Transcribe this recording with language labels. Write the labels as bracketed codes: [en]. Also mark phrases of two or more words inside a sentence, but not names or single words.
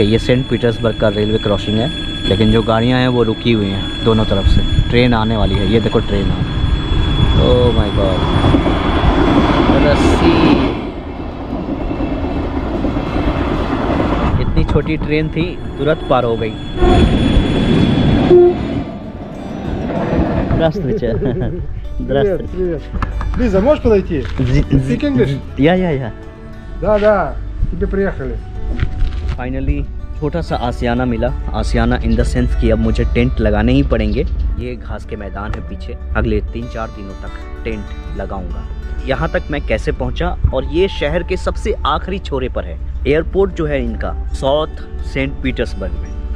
[hi] ये सेंट पीटर्सबर्ग का [en] railway crossing [hi] है, लेकिन जो गाड़ियां हैं वो रुकी हुई हैं दोनों तरफ से। ट्रेन आने वाली है, ये देखो ट्रेन आ। [en] Oh my God, रस्सी। [hi] इतनी छोटी ट्रेन थी, तुरंत पार हो गई। [ru] Здравствуйте. Привет, привет. Лиза, можешь подойти? [en] Speak English? या [ru] Да, тебе приехали. [hi] फाइनली छोटा सा आसियाना मिला। आसियाना [en] in the sense [hi] कि अब मुझे टेंट लगाने ही पड़ेंगे। ये घास के मैदान है पीछे। अगले 3-4 दिनों तक टेंट लगाऊंगा। यहाँ तक मैं कैसे पहुँचा, और ये शहर के सबसे आखिरी छोरे पर है। एयरपोर्ट जो है इनका साउथ सेंट पीटर्सबर्ग में।